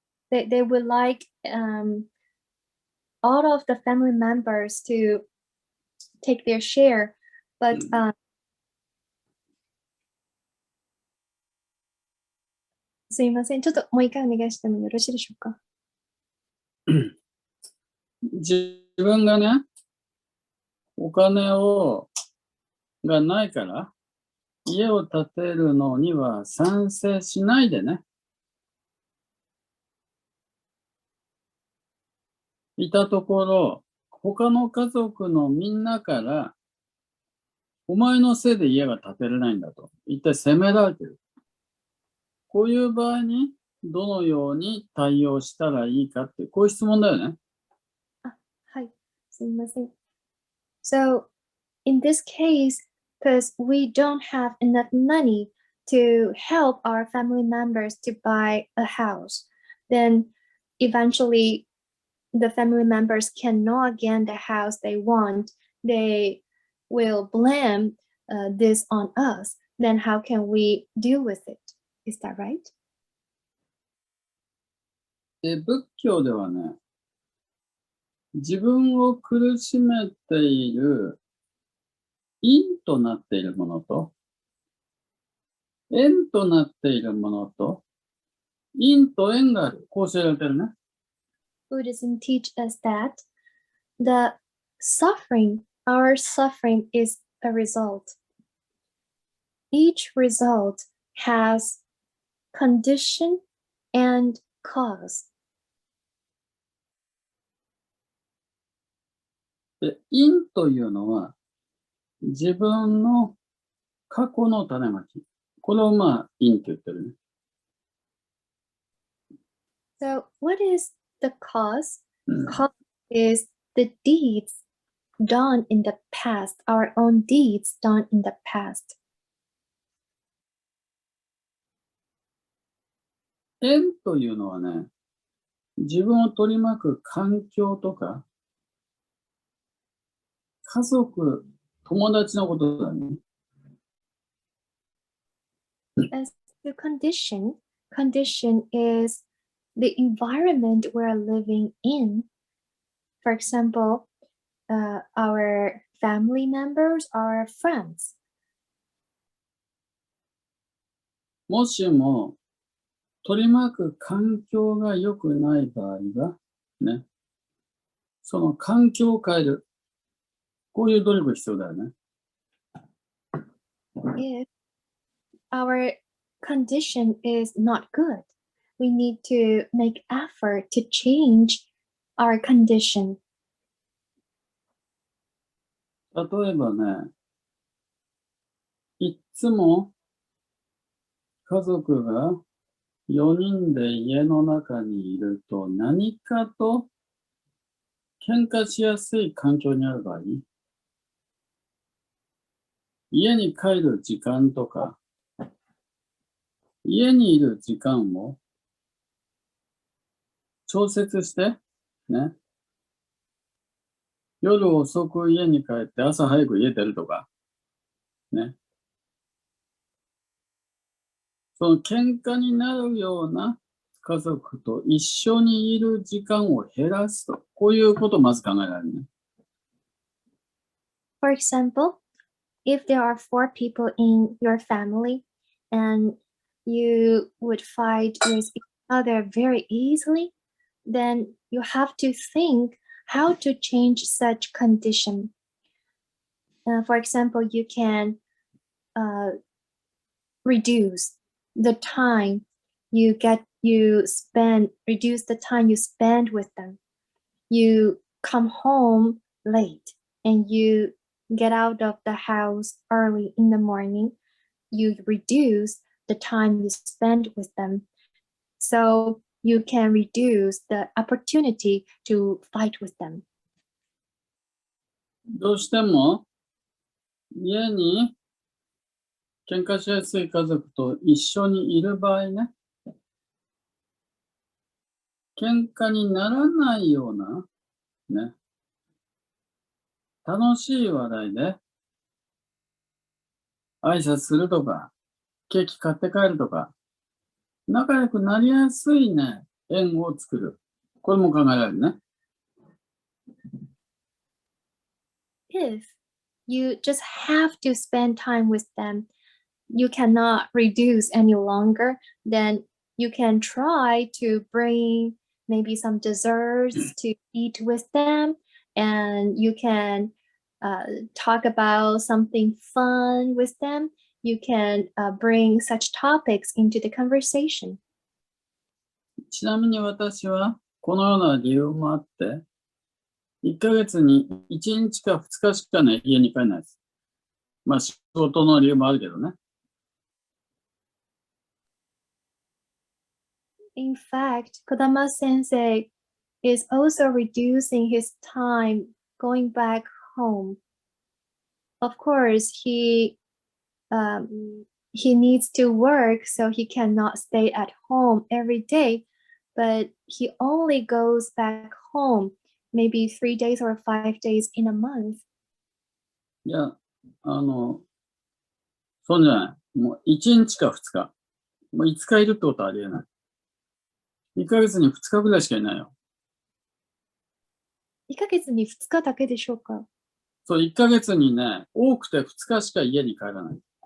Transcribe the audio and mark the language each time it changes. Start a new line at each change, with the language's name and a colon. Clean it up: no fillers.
English: they would like all of the family members to take their share, but
Japanese: すいません。ちょっともう一回お願いしてもよろしいでしょうか。自分がね、お金がないから、家を建てるのには賛成しないでね。いたところ、他の家族のみんなから、お前のせいで家が建てれないんだと、一体責められてる。こういう場合に、どのように対応したらいいかって、こういう質問だよね。はい、すみません。
English: So, in this case, because we don't have enough money to help our family members to buy a house, then eventually the family members cannot get the house they want. They will blame this on us. Then how can we deal with it? Is that right?
Japanese: で、仏教ではね、自分を苦しめている因となっているものと、縁となっているものと、因と縁がある。こう教えられてるね。
English: Buddhism teach us that the our suffering is a result. Each result has condition and cause.
Japanese: で、因というのは、自分の過去の種まき。これを因って言ってるね。
English: So what is the cause? うん、 Cause is the deeds done in the past, our own deeds done in the past.
Japanese: 縁というのはね、自分を取り巻く環境とか、家族、友達のことだね。
English: As the condition is the environment we're living in. For example, our family members, our friends.
Japanese: もしも、取り巻く環境が良くない場合は、ね、その環境を変える。こういう努力が必要だよね。
English: If our condition is not good, we need to make effort to change our condition.
Japanese: 例えばね、いっつも家族が4人で家の中にいると何かと喧嘩しやすい環境にある場合、家に帰る時間とか、家にいる時間を調節して、ね、夜遅く家に帰って朝早く家出るとか、ね。その喧嘩になるような家族と一緒にいる時間を減らすと。こういうことをまず考えられるね。
English: For example, if there are 4 people in your family and you would fight with each other very easily, then you have to think how to change such condition. For example, you can reduce the time reduce the time you spend with them. You come home late and you get out of the house early in the morning. You reduce the time you spend with them. So you can reduce the opportunity to fight with them.
Japanese: どうしても家に喧嘩しやすい家族と一緒にいる場合ね、喧嘩にならないような、ね、楽しい話題で挨拶するとか、ケーキ買って帰るとか、仲良くなりやすいね、縁を作る。これも考えられるね。
English: If you just have to spend time with them, you cannot reduce any longer, then you can try to bring maybe some desserts to eat with them, and you can talk about something fun with them. You can bring such topics into the conversation.
Japanese: ちなみに私はこのような理由もあって、1ヶ月に1日か2日しかね、家に帰らないです。仕事の理由もあるけどね。
English: In fact, Kodama Sensei is also reducing his time going back home. Of course, he needs to work, so he cannot stay at home every day, but he only goes back home maybe 3 days or 5 days in a month.
Japanese: いや、そうじゃない。もう1日か2日。もう5日いるってことはありえない。 1ヶ月に2日ぐらいしかいないよ。 1ヶ月に2日だけでしょうか？そう、1ヶ月にね、多くて2日しか家に帰らない。